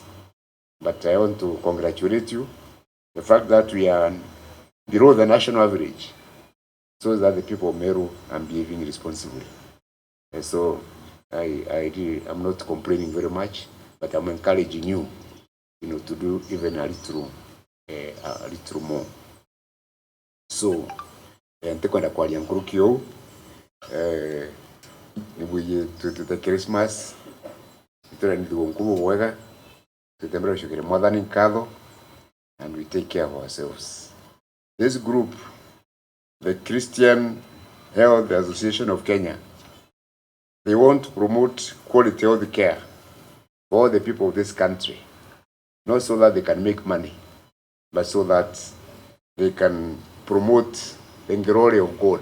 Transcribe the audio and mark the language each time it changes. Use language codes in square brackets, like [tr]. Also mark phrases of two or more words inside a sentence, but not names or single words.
[en] But I want to congratulate you. The fact that we are below the national average shows that the people of Meru are behaving responsibly. And so I'm not complaining very much, but I'm encouraging you, to do even a little more. So, [mer] ntekwenda kwalia nkurukio nibuye tutete Christmas itera ndigo nkubu wega tutembera shukire mwathani nkatho, [en] and we take care of ourselves. This group, the Christian Health Association of Kenya, they want to promote quality health care for all the people of this country, not so that they can make money, but so that they can promote the glory of God.